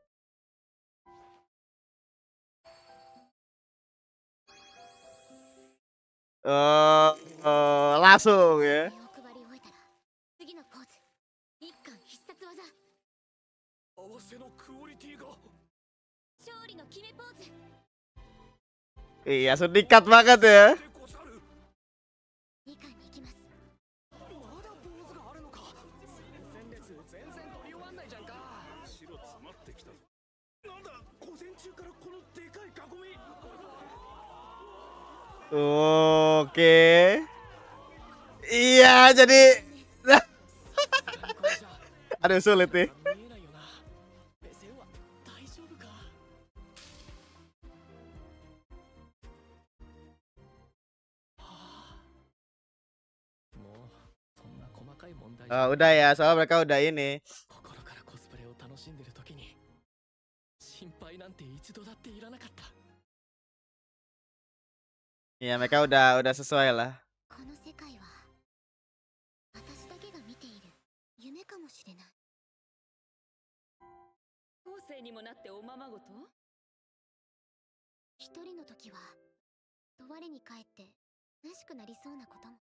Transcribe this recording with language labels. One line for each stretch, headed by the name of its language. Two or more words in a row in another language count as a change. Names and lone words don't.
Indonesian: Langsung ya.
Japanese: お配り終えたら次のポーズ。一貫必殺技。合わせのクオリティが。勝利の決めポーズ。
Indonesian: Iya, sedikat banget ya.
Japanese: 二貫に行きます。まだポーズがあるのか。前列全然取り終わんないじゃんか。白詰まってきたぞ。なんだ、午前中からこ
Indonesian: Oke. Iya, jadi
Japanese: これじゃ
Indonesian: aduh sulit nih.
Japanese: 見えないよな。目線は大丈夫か。はあ。もうそんな細かい問題じゃ
Indonesian: Oh, udah ya, soalnya mereka udah ini.
Japanese: 心からコスプレを楽しんでる時に心配なんて一度だっていらなかった。
Indonesian: Iya, mereka udah sesuai lah.
Japanese: この世界は私だけが見ている夢かもしれない。後世にもなっておままごと？一人の時は我に返って虚しくなりそうなことも。